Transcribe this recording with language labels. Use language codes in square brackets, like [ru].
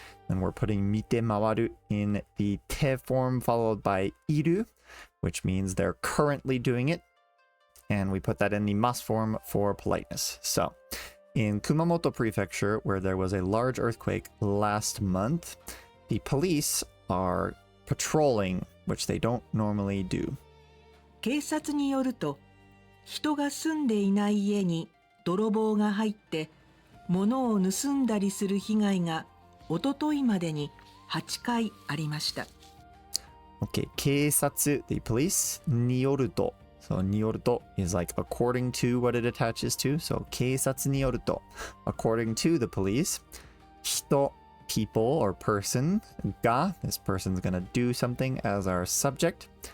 [en] And we're putting 見て回る in the te form followed by いる, which means they're currently doing it. And we put that in the mas form for politeness. So, in Kumamoto Prefecture, where there was a large earthquake last month, the police are patrolling, which they don't normally do. [ja] 警察によると、人が住んでいない家に泥棒が入って物を盗んだりする被害がおとといまでに8回ありました。 [en] Okay, 警察 the police によると so によると is like according to what it attaches to, so 警察によると according to the police 人 people or person が this person's gonna do something as our subject